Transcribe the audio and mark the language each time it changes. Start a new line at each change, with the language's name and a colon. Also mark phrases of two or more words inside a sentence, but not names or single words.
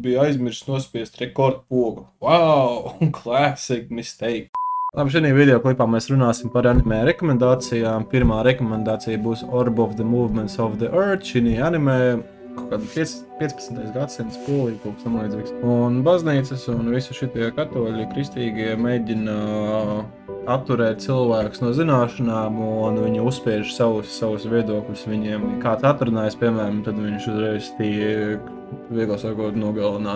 Latvian: bija aizmirsis nospiest rekordpogu.
English: Wow, classic mistake.
Latvian: Labi, šajā video klipā mēs runāsim par anime rekomendācijām. Pirmā rekomendācija būs Orb of the Movements of the Earth. Šī anime kaut kāda 15. gadsimts Polija, kaut kas tam līdzīgs. Un baznīcas un visi šitie katoļi, kristīgie mēģina atturēt cilvēkus no zināšanām, un viņi uzspiež savus viedokļus viņiem. Kāds atrunājas, piemēram, tad viņš uzreiz tiek, viegli sakot, nogalināt.